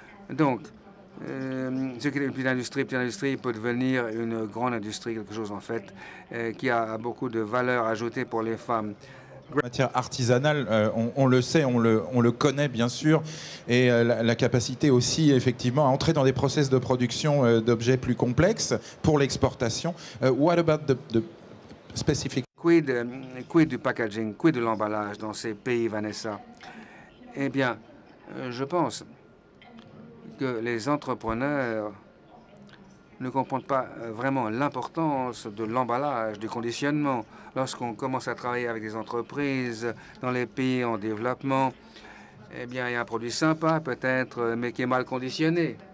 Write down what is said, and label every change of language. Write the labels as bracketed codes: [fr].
[fr] Donc, ce qui est une petite industrie peut devenir une grande industrie, quelque chose en fait qui a beaucoup de valeur ajoutée pour les femmes. Matière artisanale, on le sait, on le connaît bien sûr, et la capacité aussi effectivement à entrer dans des process de production d'objets plus complexes pour l'exportation. [en] What about the specific? [fr] Quid du packaging, quid de l'emballage dans ces pays, Vanessa? Eh bien, je pense que les entrepreneurs ne comprennent pas vraiment l'importance de l'emballage, du conditionnement. Lorsqu'on commence à travailler avec des entreprises dans les pays en développement, eh bien, il y a un produit sympa peut-être, mais qui est mal conditionné.